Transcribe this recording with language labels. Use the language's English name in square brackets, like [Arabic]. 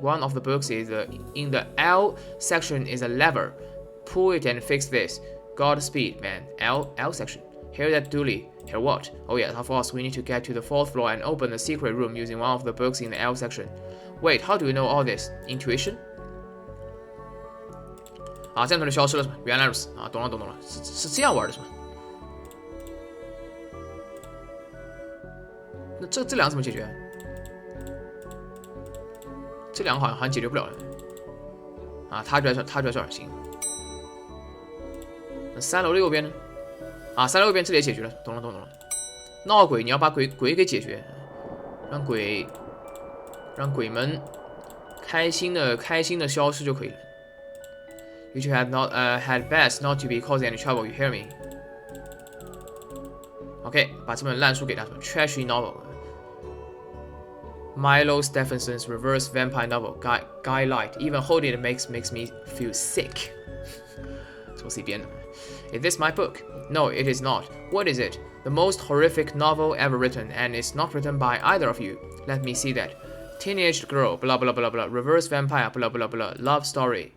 [English] One of the books is in the L section is a lever. Pull it and fix this. Godspeed, man. L section. Hear that, Dooley? Hear what? Oh yeah, of course, we need to get to the 4th floor and open the secret room using one of the books in the L section. Wait, how do you know all this? Intuition? [Chinese] 啊，这样它就消失了是吧？原来如此啊，懂了，是这样玩的是吧？那这两个怎么解决？这两个好像解决不了了。啊，他就在这儿行。那3楼的右边呢？啊，3楼右边这里也解决了，懂了。闹鬼你要把鬼给解决，让鬼们开心的消失就可以了。 [English] You two had best not to be causing any trouble. You hear me? [Chinese] OK， 把这本烂书给他， [English] trashy novel. Milo Stephenson's reverse vampire novel. Guy Light. Even holding it makes me feel sick. [Chinese] 这我自己编的。 [English] Is this my book? No, it is not. What is it? The most horrific novel ever written, and it's not written by either of you. Let me see that. Teenage girl, blah blah blah blah. Reverse vampire, blah blah blah. Love story.